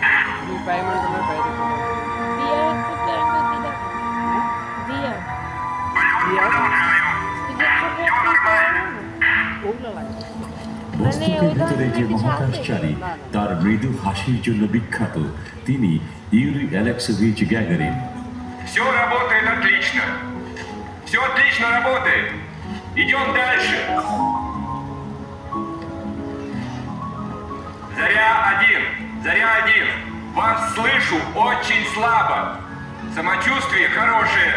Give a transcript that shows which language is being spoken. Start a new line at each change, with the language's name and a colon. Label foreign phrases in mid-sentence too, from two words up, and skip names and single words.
Bangla: বস্তুকের ভিতরে যে মহাকাশচারী তার মৃদু হাসির জন্য বিখ্যাত, তিনি ইউরি অ্যালেক্সেভিচ গ্যাগারিন।
Russian: Все работает отлично. Все отлично работает. Идем дальше. Заря-1. Вас слышу очень слабо. Самочувствие хорошее.